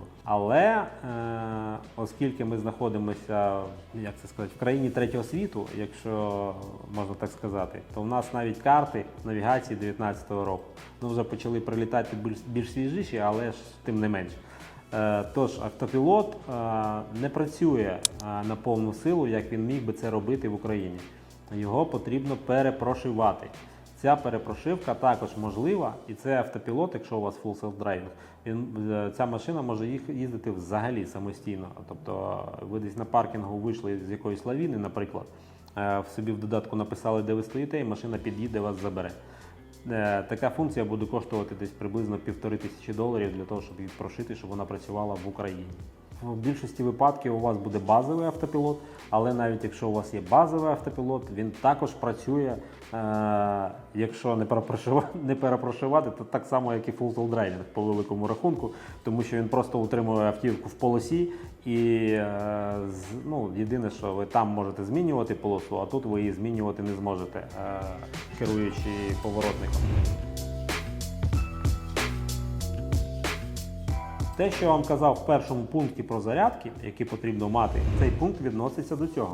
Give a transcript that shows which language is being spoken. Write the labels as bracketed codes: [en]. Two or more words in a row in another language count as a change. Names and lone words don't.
[uk] Але оскільки ми знаходимося, в країні третього світу, якщо можна так сказати, то в нас навіть карти навігації 19-го року вже почали прилітати більш свіжіші, але ж тим не менш. Тож автопілот не працює на повну силу, як він міг би це робити в Україні. Його потрібно перепрошивати. Ця перепрошивка також можлива, і це автопілот, якщо у вас [en] full self-driving, [uk] ця машина може їздити взагалі самостійно. Тобто ви десь на паркінгу вийшли з якоїсь лавіни, наприклад, собі в додатку написали, де ви стоїте, і машина під'їде, вас забере. Така функція буде коштувати десь приблизно $1500 для того, щоб її прошити, щоб вона працювала в Україні. В більшості випадків у вас буде базовий автопілот, але навіть якщо у вас є базовий автопілот, він також працює, якщо не перепрошивати, то так само, як і [en] full self-driving [uk] по великому рахунку, тому що він просто утримує автівку в полосі і єдине, що ви там можете змінювати полосу, а тут ви її змінювати не зможете, керуючи поворотником. Те, що я вам казав в першому пункті про зарядки, які потрібно мати, цей пункт відноситься до цього.